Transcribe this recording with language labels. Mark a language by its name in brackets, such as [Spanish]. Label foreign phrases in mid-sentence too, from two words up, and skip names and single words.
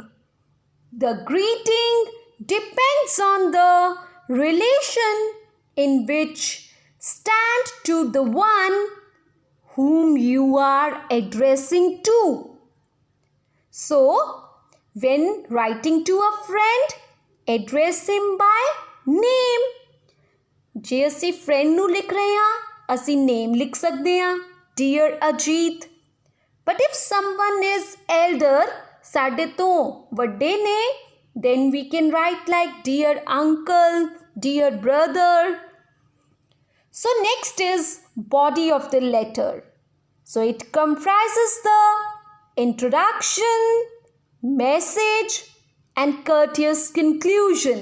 [English] The greeting depends on the relation in which stand to the one whom you are addressing to. So, when writing to a friend, address him by name. [Punjabi] ਜੇ ਅਸੀਂ friend ਨੂੰ ਲਿਖ ਰਹੇ ਹਾਂ, ਅਸੀਂ name ਲਿਖ ਸਕਦੇ ਹਾਂ, [English] Dear Ajit. But if someone is elder, [Punjabi] ਸਾਡੇ ਤੋਂ ਵੱਡੇ ਨੇ, [English] then we can write like Dear Uncle, Dear Brother. So next is body of the letter. So it comprises the introduction, message, and courteous conclusion.